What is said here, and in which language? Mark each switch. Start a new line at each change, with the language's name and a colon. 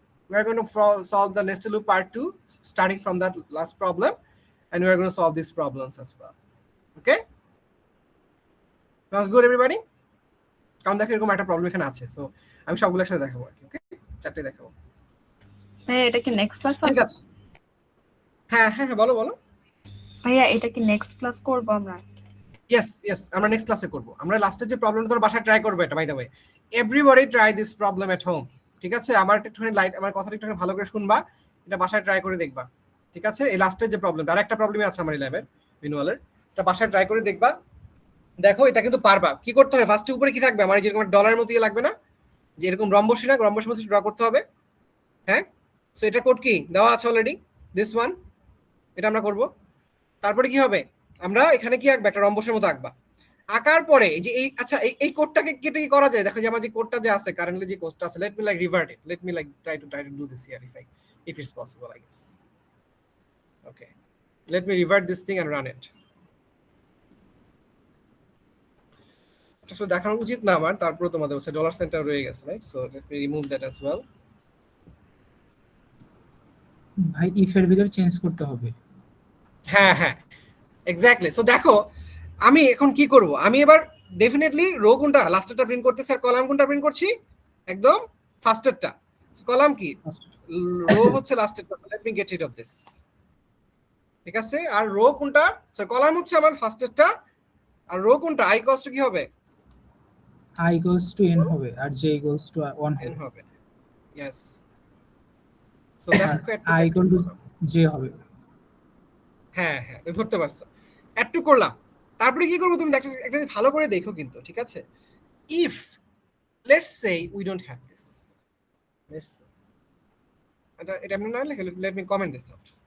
English: We are going to solve the nested loop part 2 starting from that last problem, and we are going to solve these problems as well. Okay, sounds good everybody?
Bangla: কারণ দেখো এরকম একটা problem এখানে আছে, so আমি সবগুলো একসাথে দেখাবো আর কি। ওকে, চারটে দেখাবো। ভাইয়া এটা কি নেক্সট ক্লাস? ঠিক আছে, হ্যাঁ হ্যাঁ হ্যাঁ বলো বলো। ভাইয়া এটা কি নেক্সট ক্লাস করব আমরা? ইয়েস আমরা নেক্সট ক্লাসে করব। আমরা লাস্টের যে প্রবলেমটা তোমরা বাসায় ট্রাই করবে, এটা
English: By the way everybody try this problem at home.
Bangla: ঠিক আছে, আমার একটুখানি লাইট, আমার কথাটা একটুখানি ভালো করে শুনবা, এটা বাসায় ট্রাই করে দেখবা। ঠিক আছে, এই লাস্টের যে প্রবলেমটা, আর একটা প্রবলেমই আছে আমার ল্যাবের ম্যানুয়ালের, এটা বাসায় ট্রাই করে দেখবা। দেখো এটা কিন্তু পারবা। কি করতে হয়, ফার্স্টে উপরে কি থাকবে, আমার যেরকম ডলারের মতো লাগবে না, যে এরকম রম্বসী না, রম্বসের মতো ড্র করতে হবে। হ্যাঁ, সো এটা কোড কি দেওয়া আছে অলরেডি, দিস ওয়ান, এটা আমরা করব। তারপরে কি হবে, আমরা এখানে কি আঁকবা, একটা রম্বসের মতো আঁকবা। আঁকার পরে এই যে এই, আচ্ছা এই কোডটাকে কেটে কি করা যায়, দেখো যে আমার যে কোডটা যে আছে কারেন্টলি, যে কোডটা আছে,
English: Let me like revert it, let me like try to do this here if it's possible I guess. Okay, let me revert this thing and run it.
Bangla: আসলে দেখানো উচিত না আমার, তারপরে তোমাদের কাছে ডলার সেন্টার রয়ে গেছে, right?
English: So let me remove that as well.
Bangla: ভাই ইফ এর ভিতর চেঞ্জ করতে হবে। হ্যাঁ হ্যাঁ এক্স্যাক্টলি। সো দেখো আমি এখন কি করব, আমি এবার ডেফিনেটলি রো কোনটা লাস্টেরটা প্রিন্ট করতেছি, আর কলাম কোনটা প্রিন্ট করছি, একদম ফার্স্টেরটা।
English: so
Bangla: কলাম কি, রো হচ্ছে লাস্টেরটা,
English: So let me get rid of this.
Bangla: ঠিক আছে, আর রো কোনটা, সো কলাম হচ্ছে আমার ফার্স্টেরটা, আর রো কোনটা, i cos কি হবে,
English: i goes to n
Bangla: হবে আর
English: j goes to 1 n
Bangla: হবে। হবে। ইয়েস, সো দেখো
English: i equal to j হবে।
Bangla: হ্যাঁ হ্যাঁ তুমি ধরতে পারছো, অ্যাড টু করলাম। তারপরে কি করবো তুমি একটা একটা জিনিস ভালো করে দেখো কিন্তু, ঠিক আছে?
English: if let's say we don't have this,
Bangla: এটা এমনি না লিখে,
English: Let me comment this out.